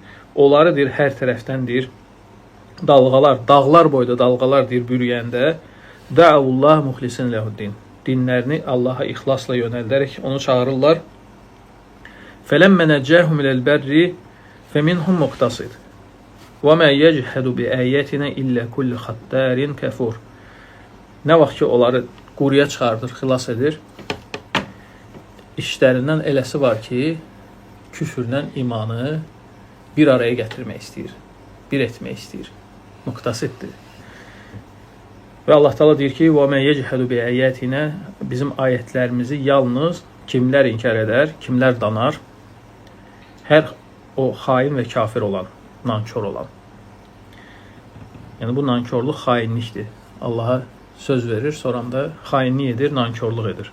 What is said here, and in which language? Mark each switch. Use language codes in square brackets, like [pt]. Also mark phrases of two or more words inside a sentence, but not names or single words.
[az] Onları deyir hər tərəfdəndir. Dalğalar, dağlar boyda dalğalar deyir bürüyəndə [ar] دعوا الله مخلصين له الدين. [az] Dinlərini Allaha ixlasla yönəldərək onu çağırırlar. [ar] فلما نجاهم إلى البر فمنهم مقتصد. وَمَا يَجْحَدُ بِآيَاتِنَا إِلَّا كُلُّ خَتَّارٍ كَفُورٍ. [az] Nə vaxt ki, onları quruya çıxardır, xilas edir, işlərindən eləsi var ki, küfürlə imanı bir araya gətirmək istəyir, bir etmək istəyir, muqtasiddir. Və Allah Taala deyir ki, [ar] وَمَا يَجْحَدُ بِآيَاتِنَا, [az] bizim ayətlərimizi yalnız kimlər inkar edər, kimlər danar? Hər o xain və kafir olan, nankör olan. Yəni bu nankörlük xainlikdir. Allaha söz verir, sonra da xainlik edir, nankörlük edir.